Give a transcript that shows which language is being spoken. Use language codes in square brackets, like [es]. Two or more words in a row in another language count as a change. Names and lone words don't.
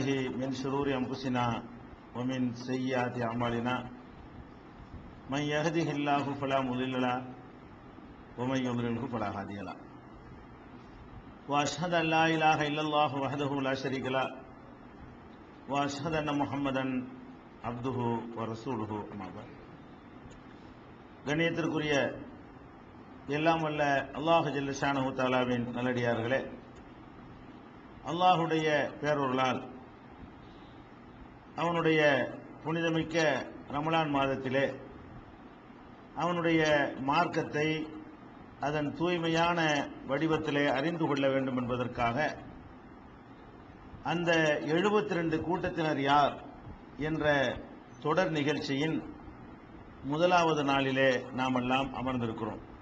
[ar] من شرور أنفسنا ومن سيئات أعمالنا من يهده الله فلا مضل له ومن يضلله فلا هادي له وأشهد أن لا إله إلا الله وحده لا شريك له وأشهد أن محمدا عبده ورسوله أما بعد. [ta] கண்ணியத்திற்குரிய எல்லாம் வல்ல அல்லாஹ் [ar] جل شأنه [ta] தஆலாவின் நல்லடியார்களே, அல்லாஹுடைய பேரொருளால் அவனுடைய புனிதமிக்க ரமலான் மாதத்திலே அவனுடைய மார்க்கத்தை அதன் தூய்மையான வடிவத்திலே அறிந்து கொள்ள வேண்டும் என்பதற்காக அந்த 72 கூட்டத்தினர் யார் என்ற தொடர் நிகழ்ச்சியின் முதலாவது நாளிலே நாம் எல்லாம் அமர்ந்திருக்கிறோம்.